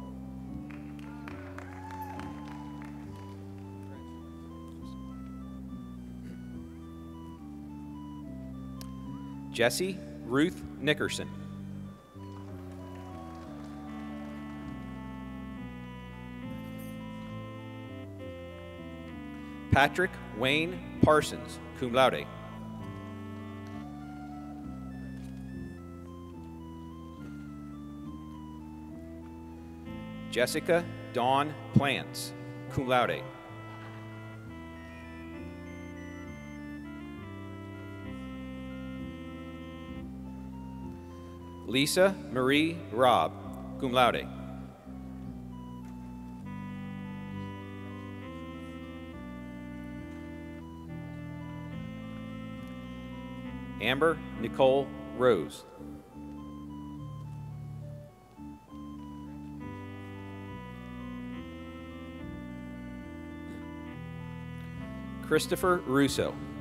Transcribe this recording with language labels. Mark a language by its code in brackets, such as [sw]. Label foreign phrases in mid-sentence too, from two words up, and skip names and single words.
[en] Jessie Ruth Nickerson. Patrick Wayne Parsons, [la] cum laude. [en] Jessica Dawn Plants, [la] cum laude. [en] Lisa Marie Robb, [la] cum laude. [en] Amber Nicole Rose. Christopher Russo.